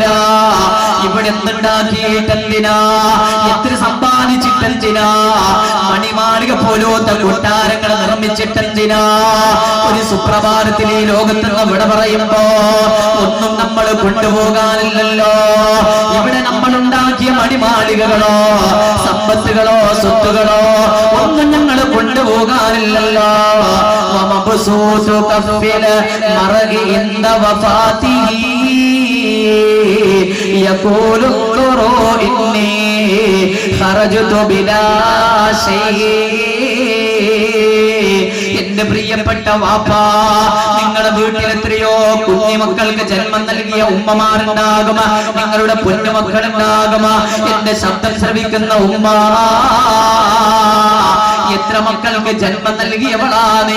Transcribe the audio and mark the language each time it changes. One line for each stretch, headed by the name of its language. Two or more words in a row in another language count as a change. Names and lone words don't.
Malayalam: ഇവിടെ എന്തുണ്ടാക്കിയിട്ടെന്തിനാ, എത്ര സമ്പാദിച്ചിട്ടെന്തിനാ, മണിമാളിക പോലോത്ത കൊട്ടാരങ്ങൾ നിർമ്മിച്ചിട്ടെന്തിനാ. ഒരു സുപ്രഭാതത്തിൽ ഈ ലോകത്ത് നിന്ന് വിട പറയുമ്പോ ഒന്നും നമ്മൾ കൊണ്ടുപോകാനില്ലല്ലോ. ഇവിടെ നമ്മൾ ഉണ്ടാക്കിയ മണിമാളികകളോ സമ്പത്തുകളോ സ്വത്തുകളോ ഒന്നും ഞങ്ങൾ കൊണ്ടുപോകാനില്ലല്ലോ.
Arabic: يقول انظروا إني خرجت بلا شيء.
Malayalam: എന്റെ പ്രിയപ്പെട്ട വാപ്പാ, നിങ്ങളുടെ വീട്ടിൽ എത്രയോ കുഞ്ഞുമക്കൾക്ക് ജന്മം നൽകിയ ഉമ്മമാരുണ്ടാകും, നിങ്ങളുടെ പൊന്നുമക്കളുണ്ടാകും. എന്റെ ശബ്ദം ശ്രവിക്കുന്ന ഉമ്മ, എത്ര മക്കൾക്ക് ജന്മം നൽകിയവളാണേ.